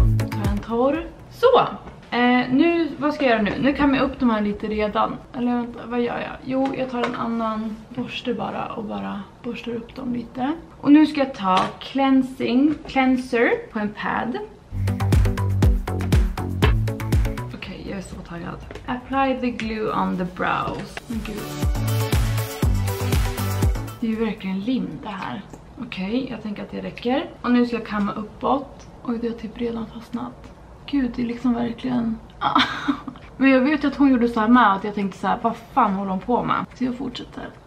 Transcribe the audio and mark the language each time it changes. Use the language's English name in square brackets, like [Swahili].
[Swedish] Ta en torr. Så, nu, vad ska jag göra nu? Nu kan jag upp de här lite redan. Eller vänta, vad gör jag? Jo, jag tar en annan borste bara och bara borstar upp dem lite. Och nu ska jag ta cleanser på en pad. Jag är så taggad. [English] Apply the glue on the brows. [Swedish] Gud. Det är ju verkligen lim det här. Okej, jag tänker att det räcker. Och nu ska jag kamma uppåt. Oj, det har typ redan fastnat. Gud, det är liksom verkligen... Men jag vet att hon gjorde så här med att jag tänkte så här, vad fan håller hon på med? Så jag fortsätter.